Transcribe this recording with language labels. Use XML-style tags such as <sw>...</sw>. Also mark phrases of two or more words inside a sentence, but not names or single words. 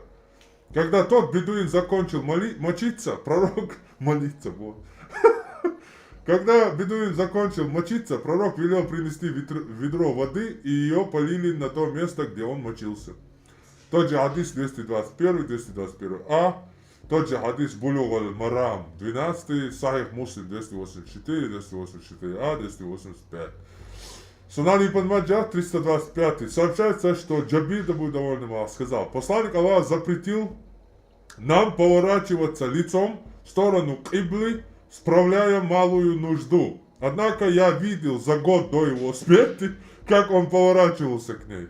<ru>Когда тот бедуин закончил мочиться, пророк молиться, вот. Когда бедуин закончил мочиться, пророк велел принести ведро воды, и ее полили на то место, где он мочился. Тот же хадис 221, 221а, тот же хадис Булуг аль-Марам 12, Сахих Муслим 284, 284а, 285. Сунан ибн Маджах 325. Сообщается, что Джабир, да будет доволен Аллах, сказал: посланник Аллаха запретил нам поворачиваться лицом в сторону Киблы, справляя малую нужду. Однако я видел за год до его смерти, как он поворачивался к ней.</ru>